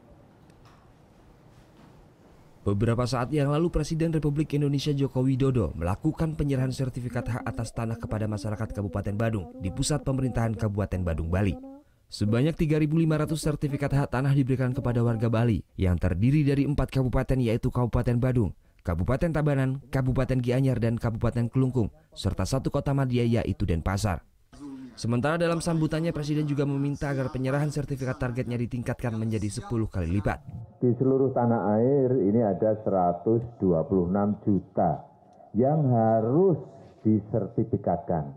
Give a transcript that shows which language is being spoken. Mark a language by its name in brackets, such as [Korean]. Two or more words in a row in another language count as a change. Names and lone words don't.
[Indonesian] Beberapa saat yang lalu Presiden Republik Indonesia Joko Widodo melakukan penyerahan sertifikat hak atas tanah kepada masyarakat Kabupaten Badung di pusat pemerintahan Kabupaten Badung, Bali. Sebanyak 3.500 sertifikat hak tanah diberikan kepada warga Bali yang terdiri dari 4 kabupaten yaitu Kabupaten Badung, Kabupaten Tabanan, Kabupaten Gianyar, dan Kabupaten Kelungkung, serta 1 kota madya yaitu Denpasar. Sementara dalam sambutannya Presiden juga meminta agar penyerahan sertifikat targetnya ditingkatkan menjadi 10 kali lipat. Di seluruh tanah air ini ada 126 juta yang harus disertifikatkan.